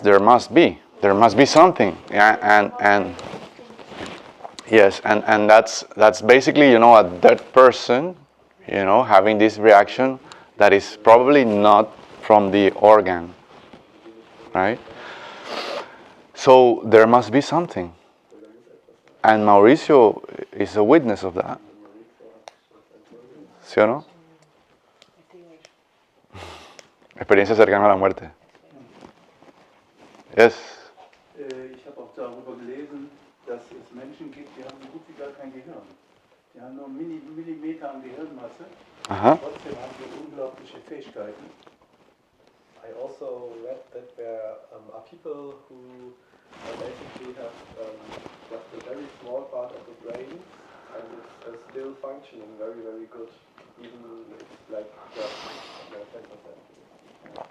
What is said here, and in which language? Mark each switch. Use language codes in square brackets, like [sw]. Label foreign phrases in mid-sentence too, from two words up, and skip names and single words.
[en] There must be something. Yeah, and yes, and that's basically, you know, a dead person, you know, having this reaction that is probably not from the organ, right? So there must be something. And Mauricio is a witness of that. [es] ¿Sí o no? Experiencia cercana a la muerte. [en] Yes. [de] Ich habe auch darüber gelesen, dass es Menschen gibt, die haben so gut wie gar kein Gehirn. Die haben nur Millimeter an Gehirnmasse. Trotzdem haben sie unglaubliche Fähigkeiten. [en] I also read that there are people who basically have just a very small part of the brain And it's still functioning very, very good. Even it's like just 10%.